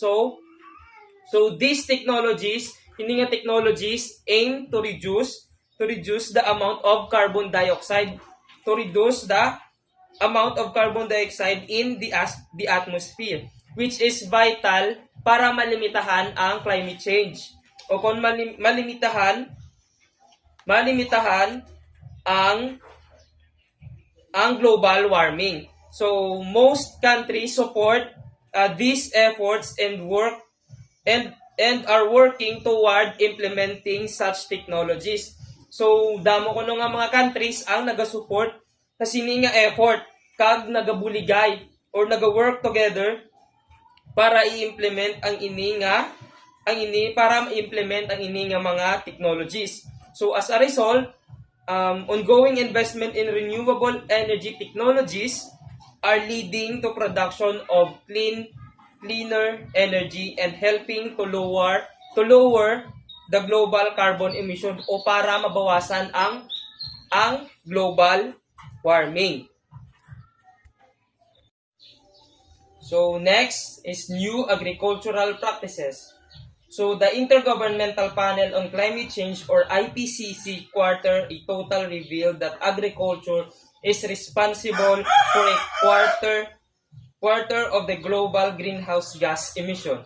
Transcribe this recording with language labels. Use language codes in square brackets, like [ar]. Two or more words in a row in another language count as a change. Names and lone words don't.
[en] So these technologies aim to reduce the amount of carbon dioxide, in the atmosphere, which is vital [hil] para malimitahan ang climate change o kung malimitahan ang global warming. [en] So most countries support these efforts and are working toward implementing such technologies. [hil] So damo kuno nga mga countries ang naga-support sa sini nga effort kag nagabuligay or naga-work together para i-implement ang ini nga mga technologies. [en] So as a result, ongoing investment in renewable energy technologies are leading to production of cleaner energy and helping to lower the global carbon emission [hil] o para mabawasan ang global warming. [en] So next is new agricultural practices. So the Intergovernmental Panel on Climate Change or IPCC a total revealed that agriculture is responsible for a quarter of the global greenhouse gas emission.